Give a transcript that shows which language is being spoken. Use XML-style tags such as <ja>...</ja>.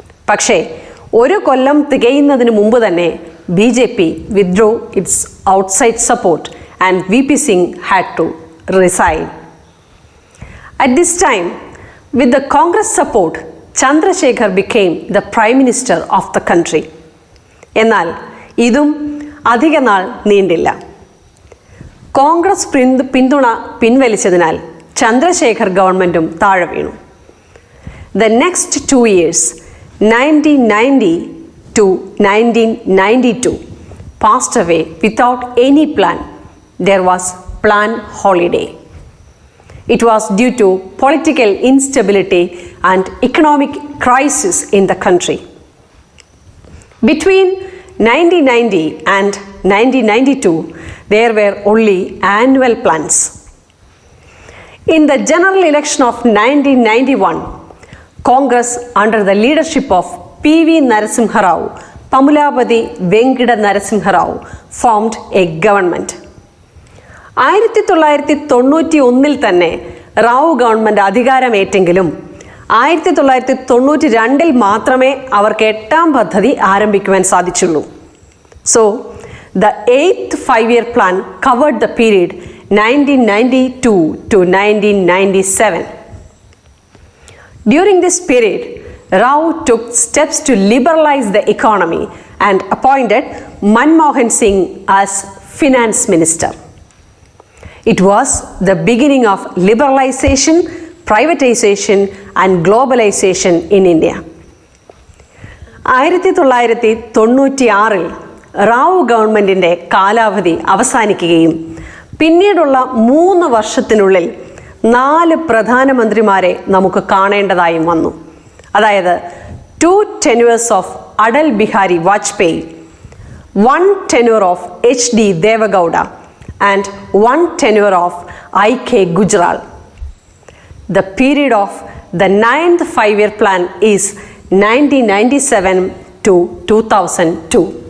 <ml>പക്ഷേ ഒരു കൊല്ലം തികയുന്നതിന് മുമ്പ് തന്നെ</ml> <en>BJP withdrew its outside support and VP Singh had to resign. At this time, with the Congress support, Chandrasekhar became the Prime Minister of the country.</en> <ml>എന്നാൽ ഇതും അധിക നാൾ നീണ്ടില്ല. കോൺഗ്രസ് പിന്തുണ പിൻവലിച്ചതിനാൽ ചന്ദ്രശേഖർ ഗവൺമെൻറ്റും താഴെ വീണു.</ml> <en>The next 2 years, 1990 to 1992, passed away without any plan. There was plan holiday. It was due to political instability and economic crisis in the country. Between 1990 and 1992, there were only annual plans. In the general election of 1991, Congress under the leadership of PV Narasimha Rao, Pamulapati Venkata Narasimha Rao formed a government.</en> <ml>1991 തന്നെ Rao government അധികാരമേറ്റെങ്കിലും 1992 മാത്രമേ അവർക്ക് 8ാം പദ്ധതി ആരംഭിക്കുവാൻ സാധിച്ചുള്ളൂ.</ml> <en>So, the 8th five-year plan covered the period 1992 to 1997. During this period, Rao took steps to liberalize the economy and appointed Manmohan Singh as finance minister. It was the beginning of liberalization, privatization and globalization in India.</en> <ml>1996 Rao ഗവൺമെൻറ്റിൻ്റെ കാലാവധി അവസാനിക്കുകയും പിന്നീടുള്ള 3 വർഷത്തിനുള്ളിൽ 4 പ്രധാനമന്ത്രിമാരെ നമുക്ക് കാണേണ്ടതായും വന്നു. അതായത്</ml> <en>2 tenures of Atal Bihari Vajpayee, 1 tenure of HD Deve Gowda and 1 tenure of IK Gujral. The period of the 9th five-year plan is 1997 to 2002.</en>